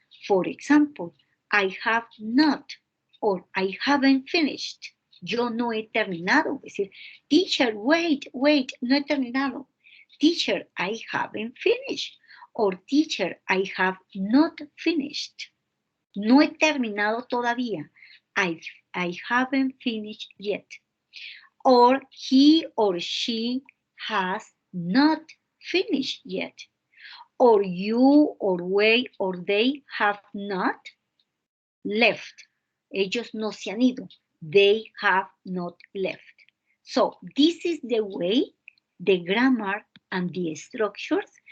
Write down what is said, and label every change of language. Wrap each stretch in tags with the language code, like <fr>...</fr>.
<en>For example, I have not, or I haven't finished.</en> <es>Yo no he terminado. Es decir,</es> <en>teacher, wait,</en> <es>no he terminado.</es> <en>Teacher, I haven't finished. Or teacher, I have not finished.</en> <es>No he terminado todavía.</es> <en>I haven't finished yet. Or he or she has not finished yet. Or you or we or they have not left.</en> <es>Ellos no se han ido.</es> <en>They have not left. So this is the way, the grammar and the structures</en>